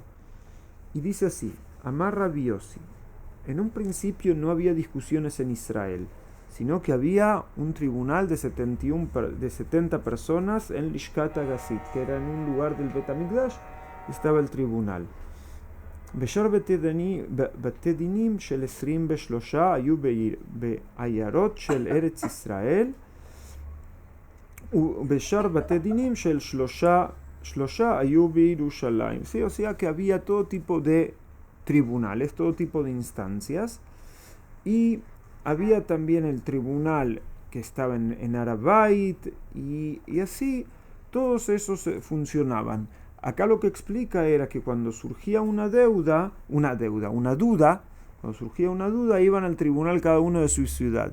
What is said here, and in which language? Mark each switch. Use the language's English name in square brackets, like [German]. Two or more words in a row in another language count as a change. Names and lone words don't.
[Spanish] Y dice así: [Hebrew] אמר רבי יוסי, [Spanish] en un principio no había discusiones en Israel, sino que había un tribunal de 70 personas en Lishkat Agasit, que era en un lugar del Bet Hamikdash, estaba el tribunal. [Hebrew] בשאר בתי דינים של 23 היו בעיירות של ארץ ישראל, ובשאר בתי דינים של שלושה היו בירושלים. [Spanish] Sí, o sea que había todo tipo de tribunales, todo tipo de instancias, y había también el tribunal que estaba en Arabait, y así todos esos funcionaban. Acá lo que explica era que cuando surgía una duda, cuando surgía una duda, iban al tribunal cada uno de su ciudad.